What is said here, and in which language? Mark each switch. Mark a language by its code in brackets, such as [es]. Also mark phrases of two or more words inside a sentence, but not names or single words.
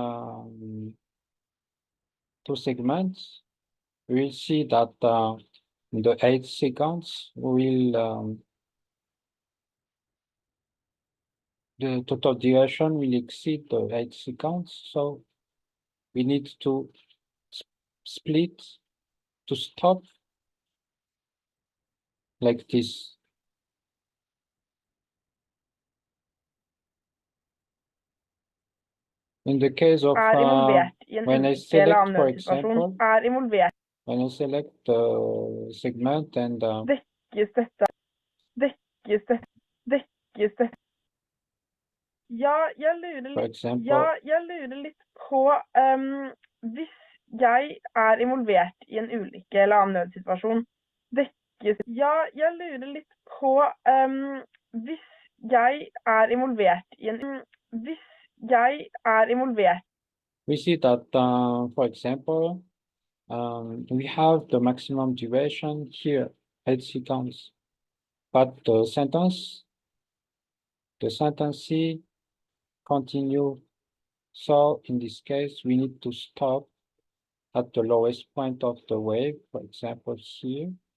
[en] 2 segments, we'll see that the 8 seconds will the total duration will exceed the 8 seconds, so we need to split to stop like this. In the case of [no] er involvert i en [en] when I [no] ulykke eller [en] select, [no] annen [en] for [no] nødsituasjon, [en] example, [no] er involvert [en] when I select the segment and [no] Dekkes dette Dekkes dette Dekkes dette Ja, jeg lurer [en] for [no] litt [en] example, [no] Ja, jeg lurer litt på hvis jeg er involvert i en ulykke eller annen nødsituasjon, dekkes Ja, jeg lurer litt på hvis jeg er involvert i en Hvis jeg er involvert [en] we see that, for example, we have the maximum duration here, 8 seconds, but the sentence continue. So in this case, we need to stop at the lowest point of the wave, for example, here.